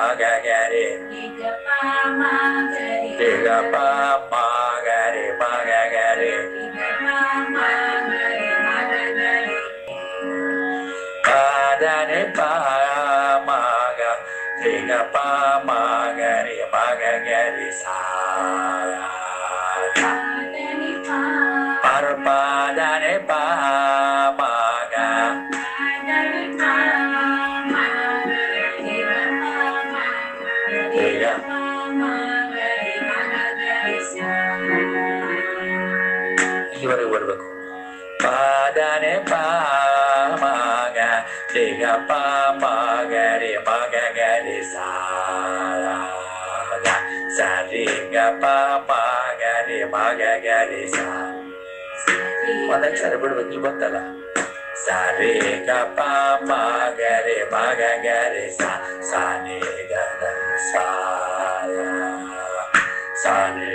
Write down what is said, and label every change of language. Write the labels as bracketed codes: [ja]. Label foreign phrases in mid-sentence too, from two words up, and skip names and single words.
[kn] ga pa ma ga re pa da ni pa ma ga re ga pa ma ga re sa par pa da ni pa ma ga ಇಲ್ಲಿವರೆಗೆ ಬರಬೇಕು. pa da ni pa ma ga re ga pa ma ga re sa ga sa re ga pa ma ga re sa ಒಂದಕ್ಷರ ಬಿಡ್ಬೇಕು. ಇಲ್ಲಿ ಬಂತಲ್ಲ sa re ga pa ma ga re sa sa ni ga sa sa